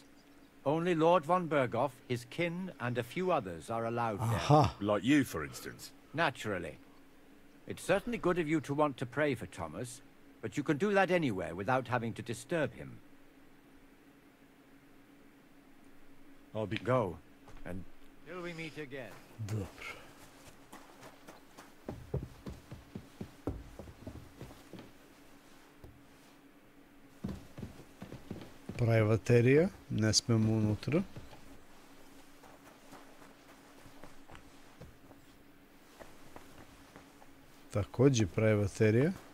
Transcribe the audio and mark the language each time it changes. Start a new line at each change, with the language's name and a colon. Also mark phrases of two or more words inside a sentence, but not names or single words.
English: Only Lord von Berghoff, his kin, and a few others are allowed there. Like you, for instance. Naturally. It's certainly good of you to want to pray for Thomas, but you can do that anywhere without having to disturb him. I'll be... Go. And till we meet again.
Serbian: Dobro. Pravi baterija, ne smemo unutra.
Croatian: Također pravi baterija.